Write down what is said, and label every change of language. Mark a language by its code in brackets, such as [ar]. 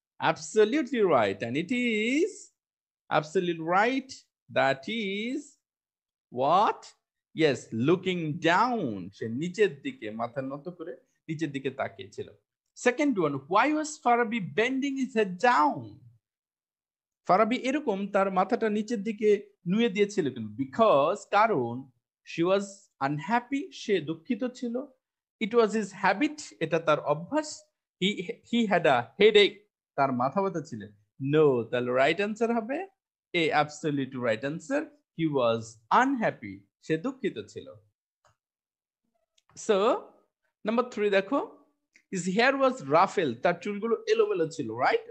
[en] Absolutely right, and it is absolutely right. That is what? Yes, looking down, [bn] সে নিচের দিকে মাথা নত করে নিচের দিকে তাকিয়েছিল। [en] Second one, why was Farabi bending his head down? [bn] Farabi এরকম তার মাথাটা নিচের দিকে নুয়ে দিয়েছিল কেন? [en] because, [bn] কারণ [en] she was unhappy, [bn] সে দুঃখিত ছিল। [en] It was his habit, [bn] এটা তার অভ্যাস। [en] He had a headache, [bn] তার মাথা ব্যথা ছিল। [en] no, [bn] তাহলে [en] Right answer হবে A, absolute right answer. He was unhappy, [bn] সে দুঃখিত ছিল। [en] so number 3 [bn] দেখো, [en] his hair was ruffled, [bn] তার চুলগুলো এলোমেলো ছিল, [en] Right?